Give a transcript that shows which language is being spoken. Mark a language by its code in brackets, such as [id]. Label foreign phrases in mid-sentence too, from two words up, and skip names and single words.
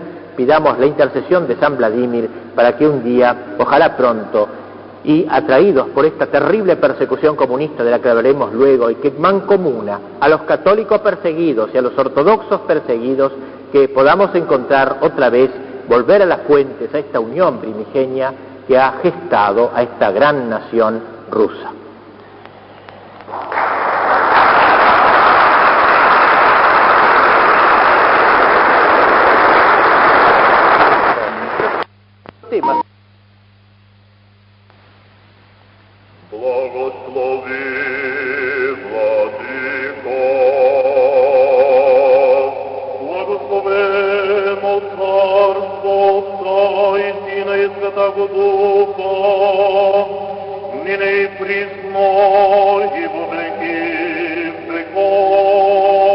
[es] Pidamos la intercesión de San Vladimir para que un día, ojalá pronto, y atraídos por esta terrible persecución comunista de la que hablaremos luego y que mancomuna a los católicos perseguidos y a los ortodoxos perseguidos, que podamos encontrar otra vez, volver a las fuentes, a esta unión primigenia que ha gestado a esta gran nación rusa. Temas. [cu] Благослови, Владыко, благословено Царство Отца и Сына и Святаго Духа, ныне и присно и во веки веков.